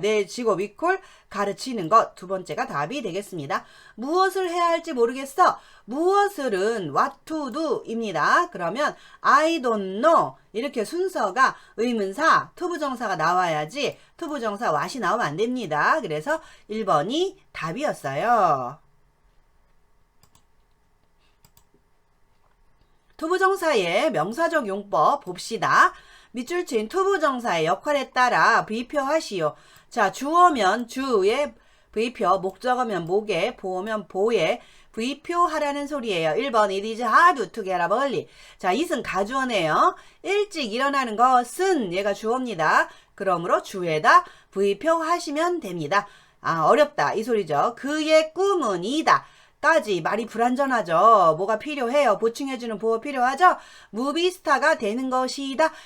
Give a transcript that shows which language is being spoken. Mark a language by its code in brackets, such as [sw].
[ko] 내 직업 이퀄 가르치는 것 두 번째가 답이 되겠습니다. 무엇을 해야 할지 모르겠어. 무엇을은 what to do 입니다. 그러면 I don't know 이렇게 순서가 의문사 투부정사가 나와야지 투부정사 what이 나오면 안 됩니다. 그래서 1번이 답이었어요. 투부정사의 명사적 용법 봅시다. 밑줄 친 투부정사의 역할에 따라 V표하시오. 자, 주어면 주에 V표, 목적어면 목에, 보어면 보에 V표 하라는 소리예요. [en] 1번 It is hard to get up early. [ko] 자, it은 가주어네요. 일찍 일어나는 것은 얘가 주어입니다. 그러므로 주에다 V표 하시면 됩니다. 아, 어렵다 이 소리죠. 그의 꿈은 이다. 까지 말이 불완전하죠. 뭐가 필요해요? 보충해주는 보호 필요하죠? 무비스타가 되는 것이다.